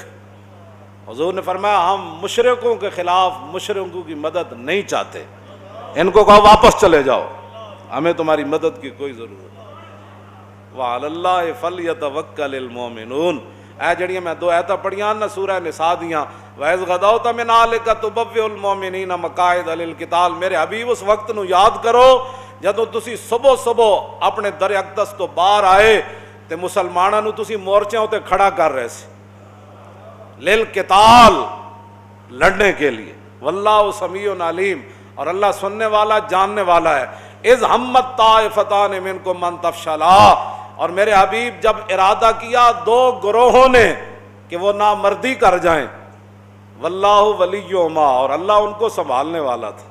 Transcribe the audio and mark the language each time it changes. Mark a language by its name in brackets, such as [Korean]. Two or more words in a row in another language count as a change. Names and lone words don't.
[Urdu] حضور نے فرمایا ہم مشرکوں کے خلاف مشرکوں کی مدد نہیں چاہتے. ان کو کہو واپس چلے جاؤ، ہمیں تمہاری مدد کی کوئی ضرورت نہیں. [Arabic] وعلی اللہ فلیتوکل المؤمنون. [Punjabi] اے جڑیاں میں 2 آیتاں پڑھیاں نا سورہ نساء دیاں، [Arabic] وَإِذْ غَدَوْتَ مِنْ أَهْلِكَ تُبَوِّئُ الْمُؤْمِنِينَ مَقَاعِدَ لِلْقِتَالِ. [Punjabi] میرے حبیب اس وقت نو یاد کرو جدوں تسی صبح اپنے در اقدس تو باہر آئے تے مسلماناں نو تسی مورچیاں تے کھڑا کر رہے سی للقتال، [Urdu] لڑنے کے لیے. [Arabic] واللہ سمیع علیم. [Urdu] اور اللہ سننے والا جاننے والا ہے. [Arabic] اذ ہمت طائفتان منکم ان تفشلا، [Urdu] اور میرے حبیب جب ارادہ کیا دو گروہوں نے کہ وہ نامردی کر جائیں، [Arabic] واللہ ولیہما، [Urdu] اور اللہ ان کو سنبھالنے والا تھا.